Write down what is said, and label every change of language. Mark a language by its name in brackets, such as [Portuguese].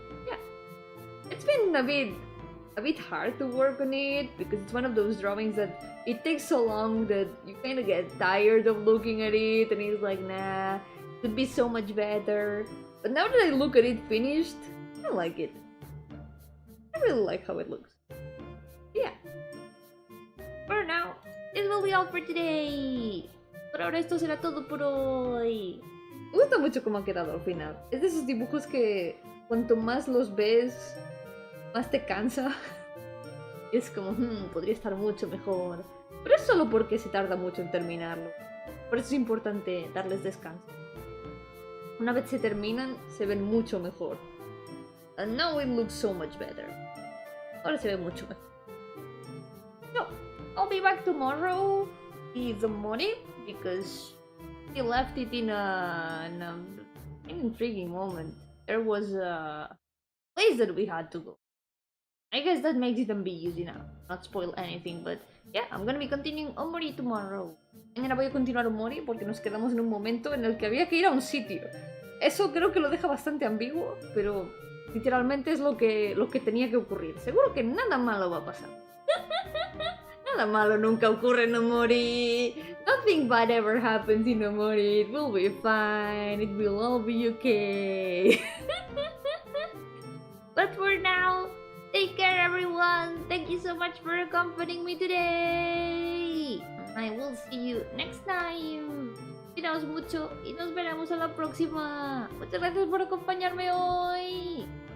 [English] Yeah, it's been a bit hard to work on it because it's one of those drawings that it takes so long that you kind of get tired of looking at it, and it's like, nah, it could be so much better. But now that I look at it finished, I like it. I really like how it looks. Yeah. For now, this will be all for today. [Spanish] Por ahora esto será todo por hoy. Me gusta mucho cómo ha quedado al final. Es de esos dibujos que cuanto más los ves, más te cansa. Es como, podría estar mucho mejor. Pero es solo porque se tarda mucho en terminarlo. Por eso es importante darles descanso. Una vez se terminan, se ven mucho mejor. [English] And now it looks so much better. [Spanish] Ahora se ve mucho mejor. [English] So, I'll be back tomorrow with the money because he left it in an intriguing moment. There was a place that we had to go. I guess that makes it ambiguous, not spoil anything, but yeah, I'm gonna be continuing Omori tomorrow. [Spanish] Mañana voy a continuar Omori porque nos quedamos en un momento en el que había que ir a un sitio. Eso creo que lo deja bastante ambiguo, pero literalmente es lo que tenía que ocurrir. Seguro que nada malo va a pasar. Nada malo nunca ocurre en Omori. [English] Nothing bad ever happens in Omori. It will be fine. It will all be okay. But for now, take care everyone. Thank you so much for accompanying me today. I will see you next time. [Spanish] Cuidaos mucho y nos veremos a la próxima. Muchas gracias por acompañarme hoy.